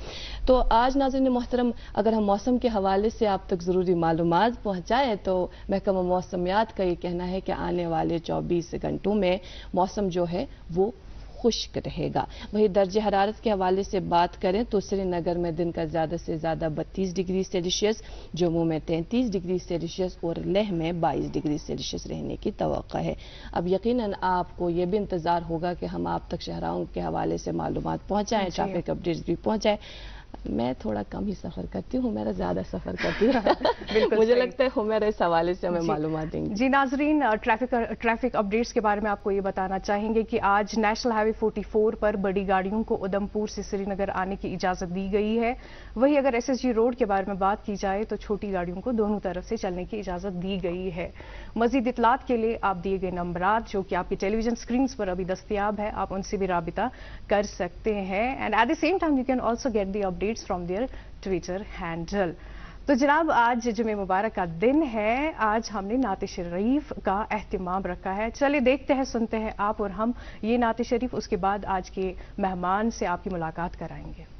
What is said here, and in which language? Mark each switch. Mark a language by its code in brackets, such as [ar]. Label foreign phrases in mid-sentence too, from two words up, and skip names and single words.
[ur] تو آج ناظرین محترم اگر ہم موسم کے حوالے سے آپ تک ضروری معلومات پہنچائیں تو محکمہ موسمیات کا یہ کہنا ہے کہ آنے والے 24 گھنٹوں میں موسم جو ہے وہ خشک رہے گا. وہی درجہ حرارت کے حوالے سے بات کریں تو سری نگر میں دن کا زیادہ سے زیادہ 32 ڈگری سیلسیس, جموں میں 33 ڈگری سیلسیس اور لیہ میں 22 ڈگری سیلسیس رہنے کی توقع ہے. اب یقیناً آپ کو یہ بھی انتظار ہوگا کہ ہم آپ تک شہراؤں کے حوالے سے معلومات پہنچائیں, ٹریفک اپڈیٹس بھی پہنچائیں. میں تھوڑا کم ہی سفر کرتی ہوں, میرا زیادہ سفر کرتی ہوں, مجھے لگتا ہے میرا اس حوالے سے ہمیں معلومات دیں گے. جی ناظرین, ٹریفک اپڈیٹس کے بارے میں آپ کو یہ بتانا چاہیں گے کہ آج نیشنل ہائی وے 44 پر بڑی گاڑیوں کو ادھمپور سے سری نگر آنے کی اجازت دی گئی ہے. وہی اگر ایس ایس جی روڈ کے بارے میں بات کی جائے تو چھوٹی گاڑیوں کو دونوں طرف سے چلنے کی اجازت دی گئی ہے. مزید اطلاعات کے لیے آپ دیے گئے نمبرات جو کہ آپ کی ٹیلی ویژن اسکرینس پر ابھی دستیاب ہے, آپ ان سے بھی رابطہ کر سکتے ہیں. [en] And at the same time you can also get the updates from their Twitter handle. [ur] تو جناب آج جمعہ مبارک کا دن ہے, آج ہم نے نعت شریف کا اہتمام رکھا ہے. چلے دیکھتے ہیں, سنتے ہیں آپ اور ہم یہ نعت شریف, اس کے بعد آج کے مہمان سے آپ کی ملاقات کرائیں گے.